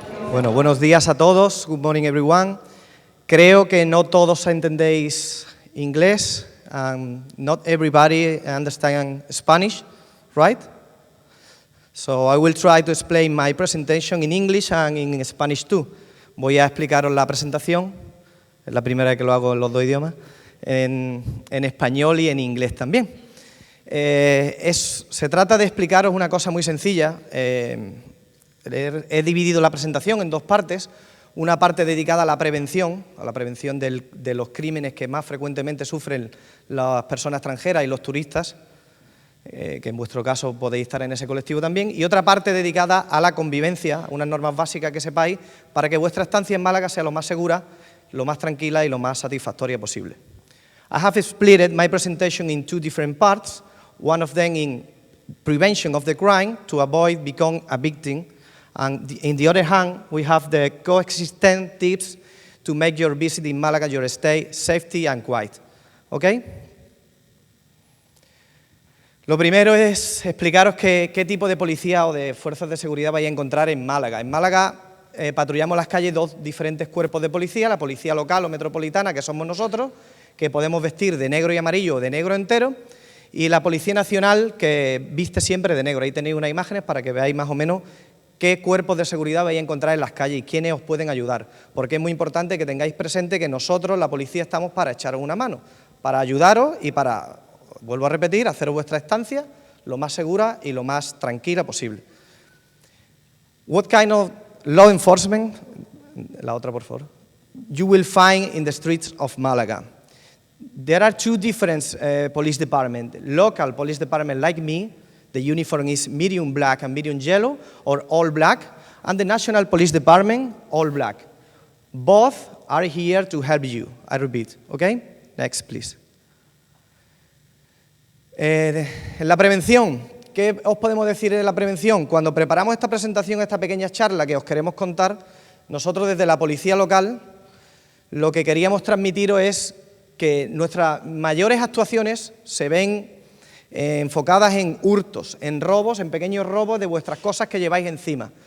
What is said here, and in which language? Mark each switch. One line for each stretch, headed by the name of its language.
Spanish: Bueno, buenos días a todos.
English: Good morning, everyone.
Spanish: Creo que no todos entendéis inglés.
English: Not everybody understands Spanish, right? So I will try to explain my presentation in English and in Spanish too.
Spanish: Voy a explicaros la presentación, es la primera vez que lo hago en los dos idiomas, en español y en inglés también. Se trata de explicaros una cosa muy sencilla. He dividido la presentación en dos partes, una parte dedicada a la prevención de los crímenes que más frecuentemente sufren las personas extranjeras y los turistas, que en vuestro caso podéis estar en ese colectivo también, y otra parte dedicada a la convivencia, unas normas básicas que sepáis para que vuestra estancia en Málaga sea lo más segura, lo más tranquila y lo más satisfactoria posible.
English: I have split my presentation in two different parts, one of them in prevention of the crime to avoid becoming a victim, and in the other hand, we have the coexistent tips to make your visit in Málaga, your stay, safety and quiet. ¿Ok?
Spanish: Lo primero es explicaros qué tipo de policía o de fuerzas de seguridad vais a encontrar en Málaga. En Málaga patrullamos las calles dos diferentes cuerpos de policía, la policía local o metropolitana, que somos nosotros, que podemos vestir de negro y amarillo o de negro entero, y la Policía Nacional, que viste siempre de negro. Ahí tenéis unas imágenes para que veáis más o menos qué cuerpos de seguridad vais a encontrar en las calles y quiénes os pueden ayudar, porque es muy importante que tengáis presente que nosotros, la policía, estamos para echaros una mano, para ayudaros y para, vuelvo a repetir, hacer vuestra estancia lo más segura y lo más tranquila posible.
English: What kind of law enforcement,
Spanish: la otra por favor,
English: you will find in the streets of Málaga? There are two different police departments, local police department like me. The uniform is medium black and medium yellow, or all black, and the National Police Department, all black. Both are here to help you, I repeat, okay? Next, please.
Spanish: En la prevención, ¿qué os podemos decir de la prevención? Cuando preparamos esta presentación, esta pequeña charla que os queremos contar, nosotros desde la policía local, lo que queríamos transmitiros es que nuestras mayores actuaciones se ven enfocadas en hurtos, en robos, en pequeños robos de vuestras cosas que lleváis encima.